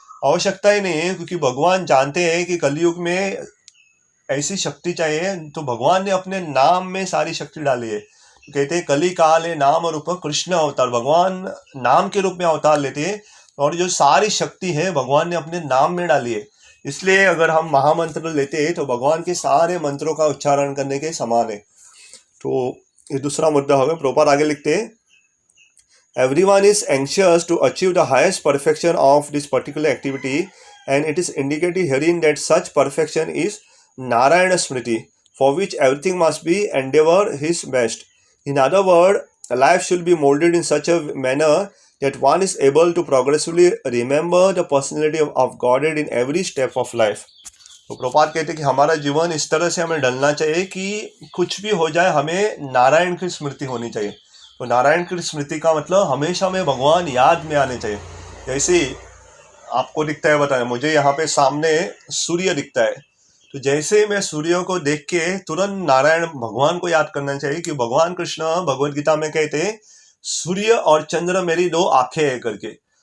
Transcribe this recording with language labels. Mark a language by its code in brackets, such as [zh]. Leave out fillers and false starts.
[hi] आवश्यकता ही नहीं है, क्योंकि भगवान जानते हैं कि कलयुग में ऐसी शक्ति चाहिए, तो भगवान ने अपने नाम में सारी शक्ति डाली है। तो कहते हैं कली काल है नाम रूप कृष्ण अवतार, भगवान नाम के रूप में अवतार लेते हैं, और जो सारी शक्ति है भगवान ने अपने नाम में डाली है। इसलिए अगर हम महामंत्र लेते हैं तो भगवान के सारे मंत्रों का उच्चारण करने के समान है। तो ये दूसरा मुद्दा होगा। प्रभुपाद आगे लिखते हैं, [en] everyone is anxious to achieve the highest perfection of this particular activity, and it is indicated herein that such perfection is Narayana Smriti, for which everything must be endeavor his best. In other words, life should be molded in such a manner that one is able to progressively remember the personality of Godhead in every step of life. [hi] तो प्रभुपाद कहते हैं कि हमारा जीवन इस तरह से हमें ढलना चाहिए कि कुछ भी हो जाए हमें नारायण की स्मृति होनी चाहिए। तो नारायण की स्मृति का मतलब हमेशा में भगवान याद में आने चाहिए। जैसे आपको दिखता है, बताया मुझे यहाँ पे सामने सूर्य दिखता है, तो जैसे मैं सूर्य को देख के तुरंत नारायण भगवान को याद करना चाहिए कि भगवान कृष्ण भगवद गीता में कहते हैं सूर्य और चंद्र मेरी दो आंखें है करके।